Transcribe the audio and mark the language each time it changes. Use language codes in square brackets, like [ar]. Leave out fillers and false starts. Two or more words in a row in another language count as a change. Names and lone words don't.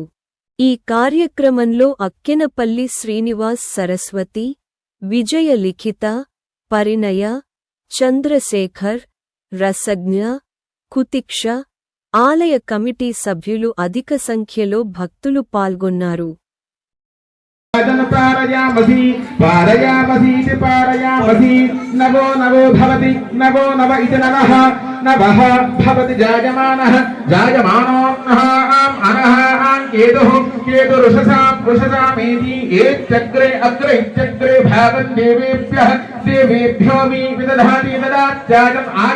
[te] ఈ కార్యక్రమంలో అక్కెనపల్లి శ్రీనివాస్, సరస్వతి, విజయ లిఖిత, పరిణయ, చంద్రశేఖర్, రసజ్ఞ, కుతిక్ష, ఆలయ కమిటీ సభ్యులు అధిక సంఖ్యలో భక్తులు పాల్గొన్నారు. [sa] पारयामसि पारयामसीति पारयामसि नवो नवो भवति नवो नव इति नवः नवः भवति जायमानः जायमानोऽन्नः अनः केतुः केतुरुषसामेति एत्यग्रे अग्रे इत्यग्रे भागं देवेभ्यः देवेभ्यो विदधाति ददात्याजम्